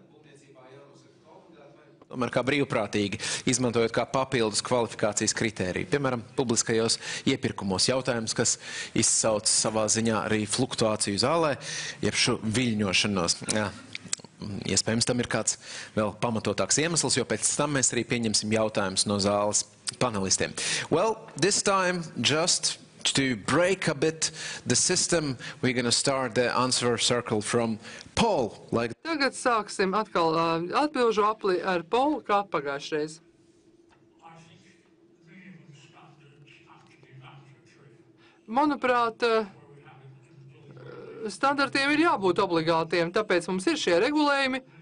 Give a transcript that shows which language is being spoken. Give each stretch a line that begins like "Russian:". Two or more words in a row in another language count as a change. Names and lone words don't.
Latvian: Tomēr kā brīvprātīgi, izmantojot kā papildus kvalifikācijas kritēriju. Piemēram, publiskajos iepirkumos jautājums, kas izsauc savā ziņā arī fluktuāciju zālē, jeb šo viļņošanos. Iespējams, tam ir kāds vēl pamatotāks iemesls, jo pēc tam mēs arī pieņemsim jautājumus no zāles panelistiem.
English: Well, this time, just to break a bit the system, we're going to start the answer circle from Paul.
Latvian: Tagad sāksim atkal atbilžu apli ar Paulu, kā pagājušreiz. Manuprāt, standartiem ir jābūt obligātiem, tāpēc mums ir šie regulējumi.